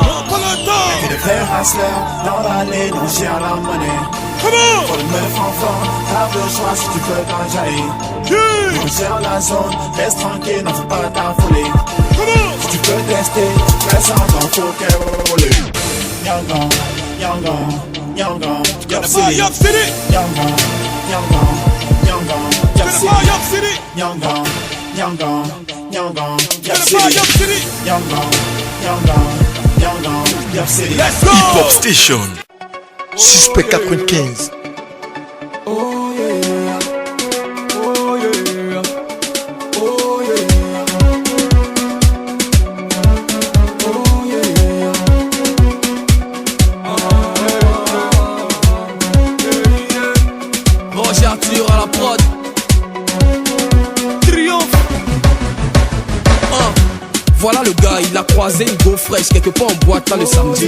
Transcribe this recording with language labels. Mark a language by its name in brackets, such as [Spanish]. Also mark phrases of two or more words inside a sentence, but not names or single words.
[French] Pas le temps. Y'a que des frères hustlers dans l'allée, donc j'ai à la monnaie. Pour le meuf enfant, t'as le choix si tu peux t'enjailler. Donc gère la zone, reste tranquille, non faut pas t'affoler. Si tu peux tester, fais ça quand faut qu'elle roule. Yangon, Yangon, Yangon, Yup City. Yangon, Yangon, Yangon, Yup City. Yangon, Yangon, Yangon, Yup City. Yangon, Yangon, Yangon, Yup City. [English] Let's go! Hip Hop Station 6P95. Oh yeah, oh yeah, oh yeah. [French] Roger Arthur à la prod. Triomphe. Voilà le gars, il a croisé une go fraîche quelque part en boîte là le samedi.